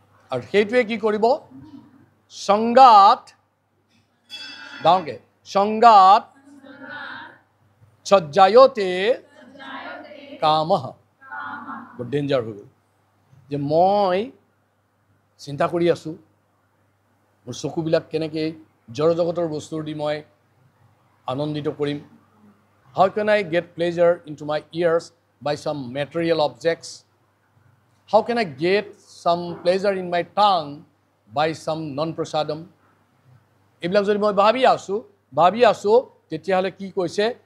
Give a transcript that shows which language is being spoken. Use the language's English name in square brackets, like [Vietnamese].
[Assamese] আৰু সেইটোৱে কি কৰিব? সংগাত, ডাঙৰকে, সংগাত সজ্জায়তে কামহ। বৰ ডেঞ্জাৰ হৈ গ'ল যে মই চিন্তা কৰি আছোঁ মোৰ চকুবিলাক কেনেকৈ জড়জগতৰ বস্তুৰ দি মই আনন্দিত কৰিম। [English] How can I get pleasure into my ears by some material objects? How can I get some pleasure in my tongue by some non-prasadam? [Assamese] এইবিলাক যদি মই ভাবি আছোঁ, তেতিয়াহ'লে কি কৈছে?